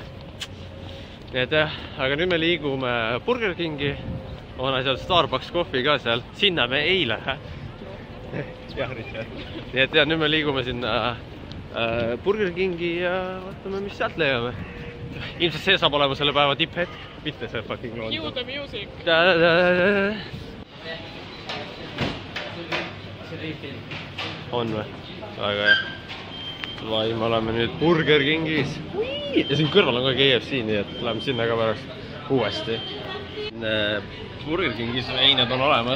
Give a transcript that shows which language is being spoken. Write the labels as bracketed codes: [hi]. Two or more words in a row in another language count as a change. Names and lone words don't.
[et] Nii et jah, aga nüüd me liigume Burger Kingi. On seal Starbucks kohvi ka seal. Sinna me ei lähe. Jah, Richard. Nii et ja, nüüd me liigume sinna Burger Kingi ja vaatame, mis sealt leiame. Ilmselt see saab olema selle päeva tipphetk, mitte see fucking London. [en] Cue the music. [et] On või? Väga hea. Vai, me oleme nüüd Burger Kingis. Ja siin kõrval on ka KFC, nii et läheme sinna ka pärast uuesti. Burger Kingis eined on olemas.